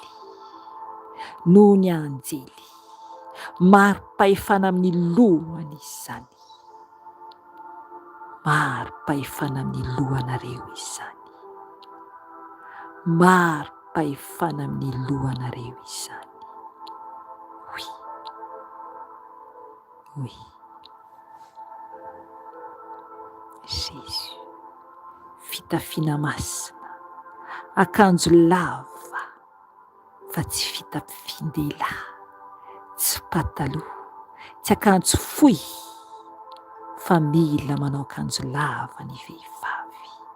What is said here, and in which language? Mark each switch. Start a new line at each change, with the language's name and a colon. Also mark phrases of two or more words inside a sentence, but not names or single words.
Malagasy: Noho ny anjely. Mari-pahefana amin'ny lohany izany. Mari-pahefana amin'ny lohanareo izany. Mari-pahefana amin'ny lohanareo izany.
French: Oui. Oui.
Malagasy: Jésus. Fitafiana masina. Akanjo lava fa tsy fitafian-dehilahy. Tsy pataloha. Tsy akanjo fohy. Fa mila manao akanjo lava ny vehivavy.